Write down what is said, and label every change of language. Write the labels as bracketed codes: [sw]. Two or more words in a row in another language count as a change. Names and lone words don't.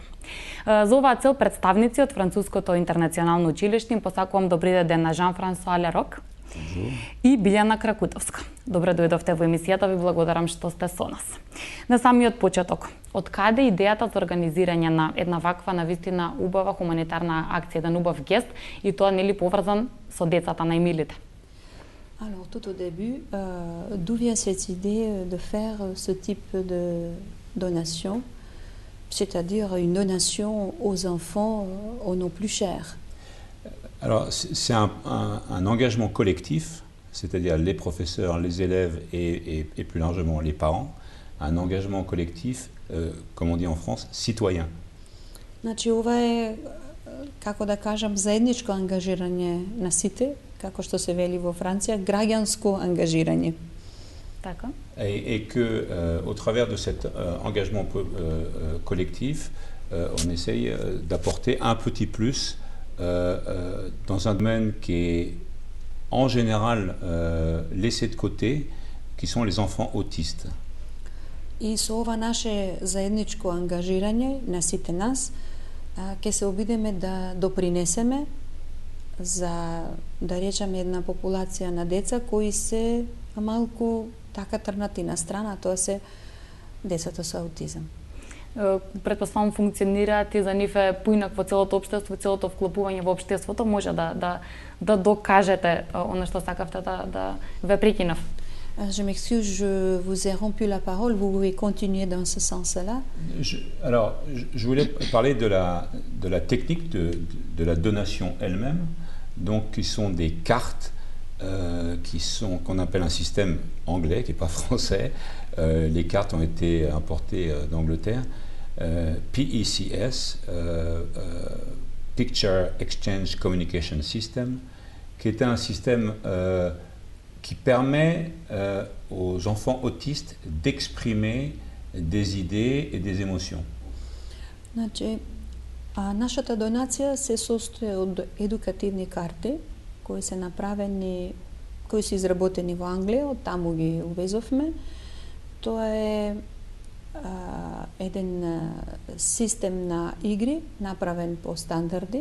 [mk] За оваа цел представници од Француското интернационално училиште им посакувам добри ден на Жан-Франсуа Лерок и Билјана Кракутовска. Добре дојдовте во емисијата, ви благодарам што сте со нас. На самиот почеток, од каде идејата за организирање на една ваква навистина убава хуманитарна акција, еден убав гест и тоа нели поврзан со децата најмилите? [fr] Alors tout au début, d'où vient cette idée de faire ce type de donation, c'est-à-dire une donation aux enfants, aux nos plus chers? Alors, c'est un engagement collectif, c'est-à-dire les professeurs, les élèves et plus largement les parents, un engagement collectif, comme on dit en France, citoyen. [mk] Значи, ова е, како да кажам, заедничко ангажирање на сите, како што се вели во Франција, граѓанско ангажирање. Така. [fr] Et que, au travers de cet engagement collectif, on essaye d'apporter un petit plus dans un domaine qui est en général laissé de côté, qui sont les enfants autistes. [mk] И со ова наше заедничко ангажирање на сите нас, ќе се обидеме да допринесеме за, да речеме, една популација на деца кои се малку така трнати на страна, тоа се децата со аутизам. Претпоставам функционираат и за нив е поинакво целото општество, целото вклопување во општеството, може да докажете она што сакавте да ве прекинав. [fr] Je m'excuse, je vous ai rompu la parole, vous pouvez continuer dans ce sens-là. Alors, je voulais parler de la technique de la donation elle-même, donc qui sont des cartes qu'on appelle un système anglais, qui n'est pas français. Les cartes ont été importées d'Angleterre. PECS, Picture Exchange Communication System, qui est un système qui permet aux enfants autistes d'exprimer des idées et des émotions. [mk] Значи, нашата донација се состои од едукативни карти кои се направени, кои се изработени во Англија, од таму ги увезовме. Тоа е еден систем на игри направен по стандарди.